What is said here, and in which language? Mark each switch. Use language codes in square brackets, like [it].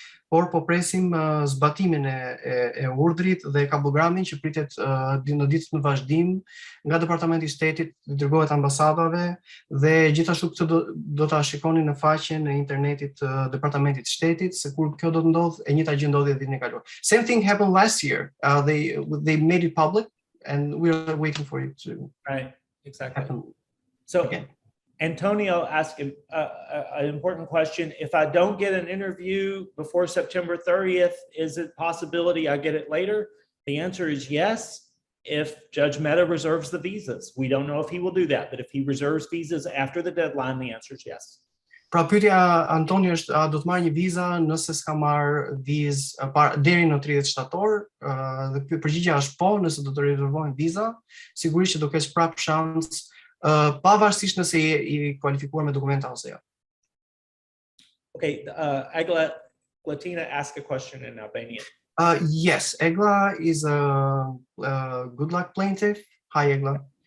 [sq] por po presim zbatimin e urdhrit dhe kabogramin që pritet në ditët në vazhdim nga Departamenti i Shtetit, dërgohet ambasadave, dhe gjithashtu këtë do ta shikoni në faqen e internetit të Departamentit të Shtetit, se kur kjo do të ndodh, e njëjta gjë ndodhi ditën e kaluar. [en] Same thing happened last year. They made it public and we are waiting for it to happen. So again. Antonio asked an important question. If I don't get an interview before September 30th, is it possibility I get it later? The answer is yes, if Judge Mehta reserves the visas. We don't know if he will do that, but if he reserves visas after the deadline, the answer is yes. [sq] Pra pyetja Antonio është, a do të marrë një viza nëse s'ka marrë vizë deri në 30 shtator, dhe përgjigjja është po, nëse do të rezervojnë viza, sigurisht që do kesh prapë shans, pavarësisht nëse i kualifikuar me dokumenta ose jo. [en] Okay, Latina asked a question in Albanian. Yes, Egla is a Goodluck plaintiff. Hi, Egla.